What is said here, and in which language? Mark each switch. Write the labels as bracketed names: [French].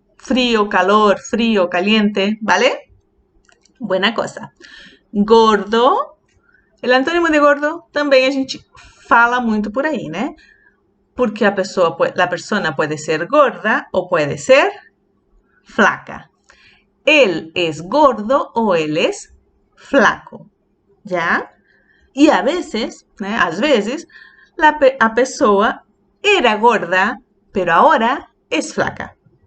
[Spanish] Frío, calor, frío, caliente, ¿vale? Buena cosa. Gordo. [Portuguese] El antônimo de gordo também a gente fala muito por aí, né? [Spanish] Porque a persona puede ser gorda o puede ser flaca. Él es gordo o él es flaco, ¿ya? [Portuguese] E a veces, né, às vezes, a pessoa era gorda, [Spanish] pero ahora es flaca.